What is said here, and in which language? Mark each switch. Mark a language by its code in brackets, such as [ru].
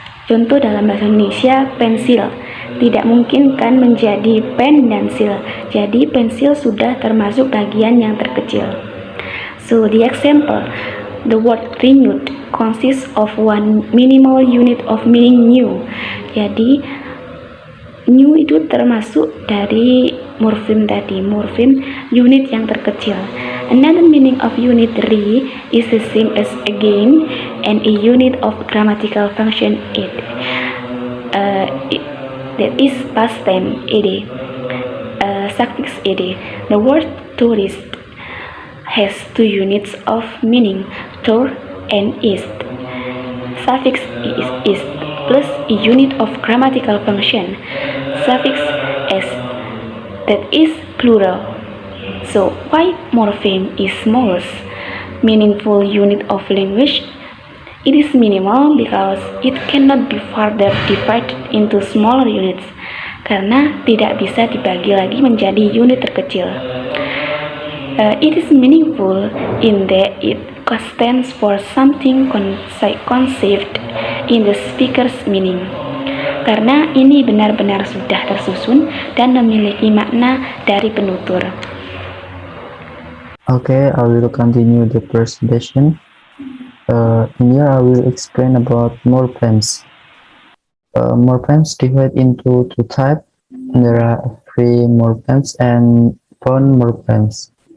[id] Contoh dalam bahasa Indonesia, pensil tidak mungkin kan menjadi pen dan sil. Jadi pensil sudah termasuk bagian yang terkecil. [en] So the example, the word renewed consists of one minimal unit of meaning new. [id] Jadi new itu termasuk dari morfem tadi, morfem unit yang terkecil. [en] Another meaning of unit re is the same as again and a unit of grammatical function ed. That is past tense ed. Suffix ed. The word tourist has two units of meaning, tour and east. Suffix is plus a unit of grammatical function, suffix s, that is plural. So why morpheme is smallest meaningful unit of language? It is minimal because it cannot be further divided into smaller units, [id] karena tidak bisa dibagi lagi menjadi unit terkecil. [en] It is meaningful in that it stands for something conceived in the speaker's meaning. [id] Karena ini benar-benar sudah tersusun dan memiliki makna dari penutur. [en] Okay, I will continue the presentation. In here I will explain about morphemes. Morphemes divide into two types. There are free morphemes and bond morphemes.